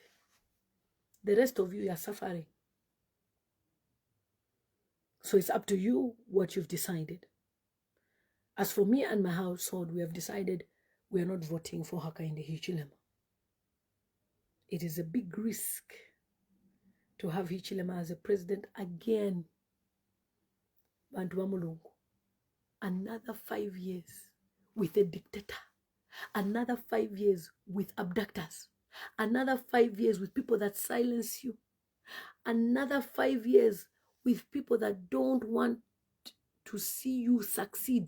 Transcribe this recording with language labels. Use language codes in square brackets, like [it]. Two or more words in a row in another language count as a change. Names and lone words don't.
[en] The rest of you are suffering. So it's up to you what you've decided. As for me and my household, we have decided we are not voting for Hakainde Hichilema. It is a big risk to have Hichilema as a president again. [toi] Bantu wa Mulungu. [en] Another 5 years with a dictator. Another 5 years with abductors. Another 5 years with people that silence you. Another 5 years with people that don't want to see you succeed.